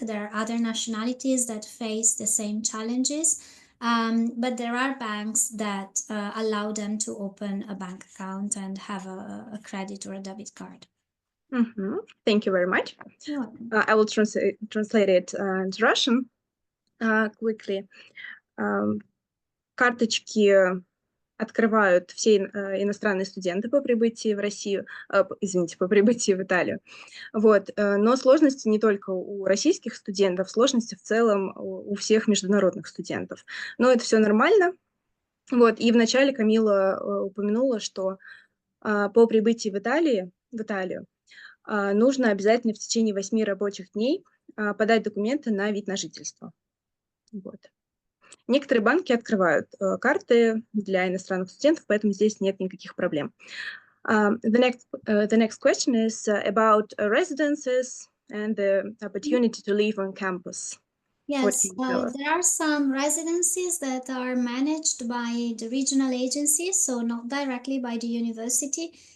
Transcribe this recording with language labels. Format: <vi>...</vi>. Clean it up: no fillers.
<en>There are other nationalities that face the same challenges, but there are banks that allow them to open a bank account and have a credit or a debit card. Thank you very much. You're welcome. I will translate it into Russian quickly.</en> <ru>Карточки открывают все иностранные студенты по прибытии в Россию, извините, по прибытии в Италию. Вот. Но сложности не только у российских студентов, сложности в целом у всех международных студентов. Но это все нормально. Вот. И вначале Камила упомянула, что по прибытии в Италию нужно обязательно в течение 8 рабочих дней подать документы на вид на жительство. Вот. Некоторые банки открывают карты для иностранных студентов, поэтому здесь нет никаких проблем.</ru> <en>The next question is about residences and the opportunity to live on campus. Yes, there are some residencies that are managed by the regional agencies, so not directly by the university.</en>